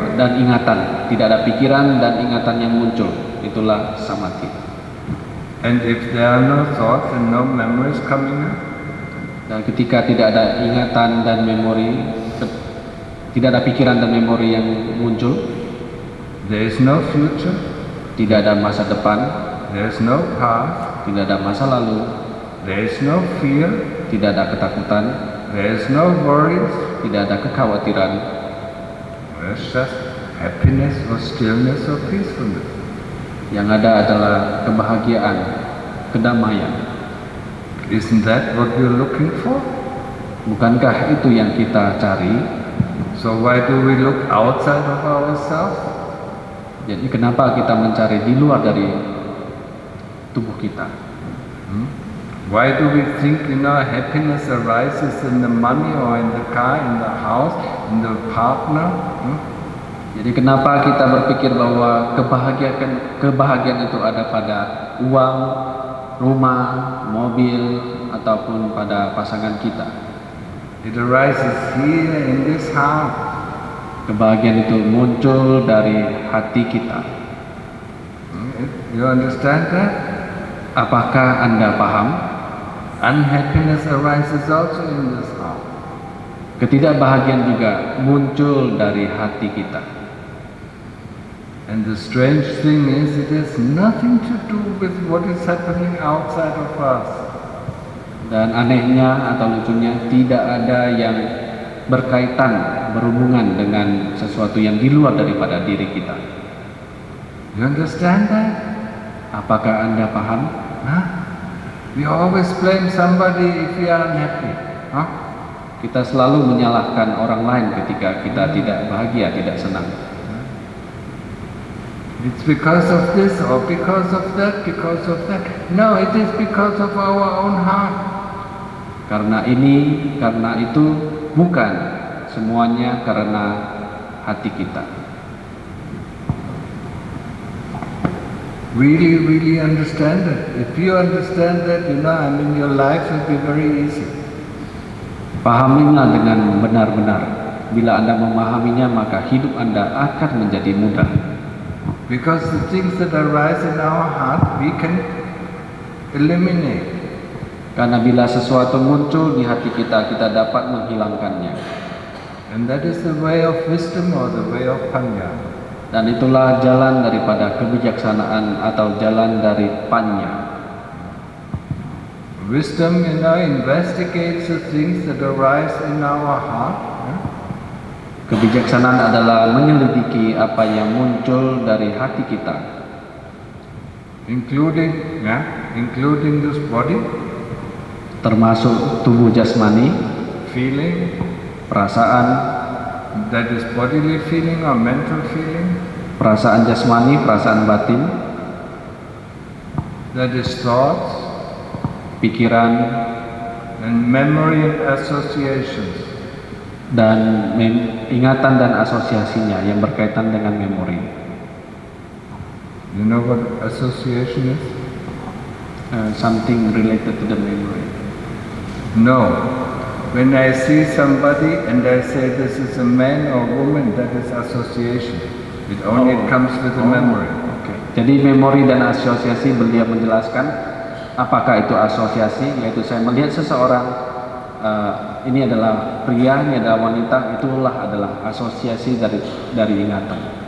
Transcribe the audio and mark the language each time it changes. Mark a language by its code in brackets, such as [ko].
[id] Dan ingatan, tidak ada pikiran dan ingatan yang muncul, itulah samadhi. [en] And if there are no thoughts and no memories coming up, [id] dan ketika tidak ada ingatan dan memori, tidak ada pikiran dan memori yang muncul, [en] there is no future, [id] tidak ada masa depan, [en] there is no past, [id] tidak ada masa lalu, [en] there is no fear, [id] tidak ada ketakutan, [en] there is no worries, [id] tidak ada kekhawatiran. [en] It's just happiness or stillness or peacefulness. [id] Yang ada adalah kebahagiaan, kedamaian. [en] Isn't that what we're looking for? [id] Bukankah itu yang kita cari? [en] So why do we look outside of ourselves? [id] Jadi kenapa kita mencari di luar dari tubuh kita? [en] Why do we think, happiness arises in the money or in the car, in the house, in the partner? [id] Jadi kenapa kita berpikir bahwa kebahagiaan itu ada pada uang, rumah, mobil, ataupun pada pasangan kita? [en] It arises here in this heart. [id] Kebahagiaan itu muncul dari hati kita. [en] You understand that? [id] Apakah Anda paham? [en] Unhappiness arises also in this heart. [id] Ketidakbahagiaan juga muncul dari hati kita. [en] And the strange thing is, it has nothing to do with what is happening outside of us. [id] Dan anehnya atau lucunya, tidak ada yang berkaitan, berhubungan dengan sesuatu yang di luar daripada diri kita. [en] You understand that? [id] Apakah Anda paham? [en] We always blame somebody if we are unhappy. [id] Kita selalu menyalahkan orang lain ketika kita tidak bahagia, tidak senang. [en] It's because of this or because of that, because of that. No, it is because of our own heart. [id] karena ini, karena itu, bukan semuanya karena hati kita. [en] Really understand it. If you understand that, your life will be very easy. [id] Pahamilah dengan benar-benar. Bila Anda memahaminya, maka hidup Anda akan menjadi mudah. [en] Because the things that arise in our heart, we can eliminate. [id] Karena bila sesuatu muncul di hati kita, kita dapat menghilangkannya. [en] And that is the way of wisdom or the way of panya. [id] Dan itulah jalan daripada kebijaksanaan atau jalan dari panya. [en] Wisdom, investigates the things that arise in our heart. [id] Kebijaksanaan adalah menyelidiki apa yang muncul dari hati kita, [en] including this body, [id] termasuk tubuh jasmani, [en] feeling, [id] perasaan, [en] that is bodily feeling or mental feeling, [id] perasaan jasmani, perasaan batin, [en] that is thoughts, [id] pikiran, [en] and memory and associations. [id] Dan ingatan dan asosiasinya yang berkaitan dengan memori. [en] You know what association is? Something related to the memory. No. When I see somebody and I say this is a man or woman, that is association. It only comes with the memory. Okay. [id] Jadi memori dan asosiasi, beliau menjelaskan apakah itu asosiasi, yaitu saya melihat seseorang, ini adalah pria, ini adalah wanita, itulah adalah asosiasi dari ingatan.